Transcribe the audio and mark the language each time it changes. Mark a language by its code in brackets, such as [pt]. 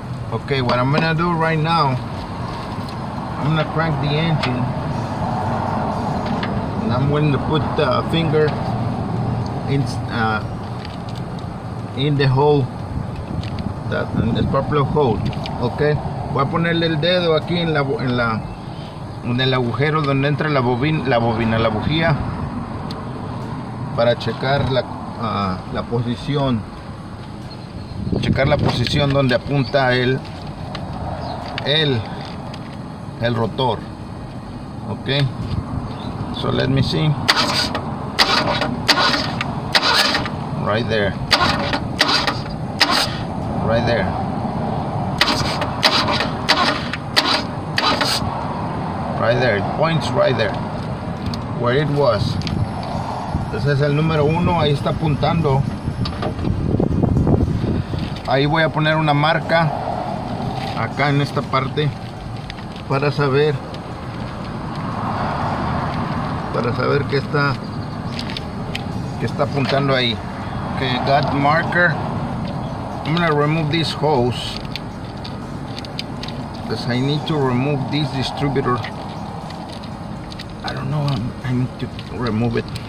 [en] Okay, what I'm gonna do right now, I'm gonna crank the engine, and I'm going to put the finger in the hole, in the spark plug hole. [es] Okay, voy a ponerle el dedo aquí en el agujero donde entra la bujía, para checar la posición. Checar la posición donde apunta el rotor. [en] Okay, so let me see. Right there, right there. Right there, it points right there where it was. [es] Ese es el número 1, ahí está apuntando. Ahí voy a poner una marca acá en esta parte para saber que está apuntando ahí. [en] Okay, got marker. I'm gonna remove this hose because I need to remove this distributor. I don't know, I need to remove it.